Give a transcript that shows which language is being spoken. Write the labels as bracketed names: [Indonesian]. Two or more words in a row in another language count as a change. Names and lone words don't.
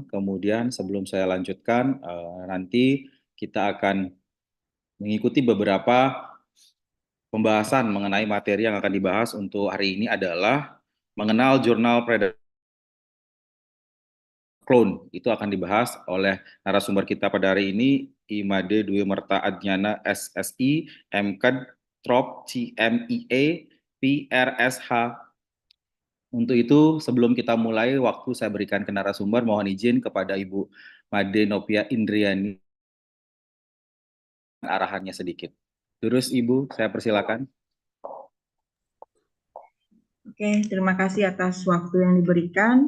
[Indonesian] Kemudian sebelum saya lanjutkan, nanti kita akan mengikuti beberapa pembahasan mengenai materi yang akan dibahas untuk hari ini adalah mengenal jurnal predator clone. Itu akan dibahas oleh narasumber kita pada hari ini, Imade Dwi Merta Adnyana SSI, MKed, Trop, CMIA, PRSH. Untuk itu, sebelum kita mulai, waktu saya berikan ke narasumber, mohon izin kepada Ibu Made Novia Indriani, arahannya sedikit. Terus Ibu, saya persilakan. Oke, terima kasih atas waktu yang diberikan.